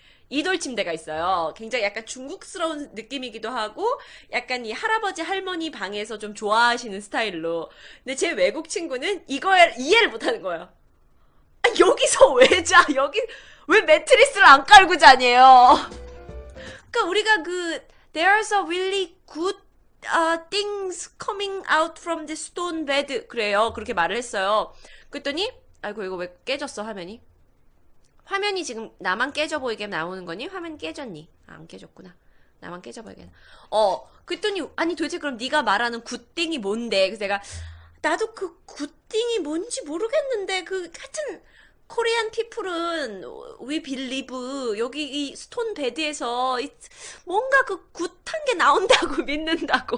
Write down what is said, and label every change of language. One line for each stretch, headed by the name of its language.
Korean: 이돌 침대가 있어요. 굉장히 약간 중국스러운 느낌이기도 하고, 약간 이 할아버지 할머니 방에서 좀 좋아하시는 스타일로. 근데 제 외국 친구는 이걸 이해를 못하는 거예요. 아, 여기서 왜 자? 왜 매트리스를 안 깔고 자냐요? 그러니까 우리가
English: there's a really good things coming out from the stone bed.
Korean: 그래요. 그렇게 말을 했어요. 그랬더니, 아이고, 이거 왜 깨졌어, 화면이? 화면이 지금 나만 깨져 보이게 나오는 거니? 화면 깨졌니? 아, 안 깨졌구나. 나만 깨져 보이게. 그랬더니 아니 도대체 그럼 네가 말하는 굿띵이 뭔데? 그래서 내가 나도 그 굿띵이 뭔지 모르겠는데 하여튼 코리안 피플은
English: we believe
Korean: 여기 이 스톤 베드에서 뭔가 그 굿한 게 나온다고 믿는다고.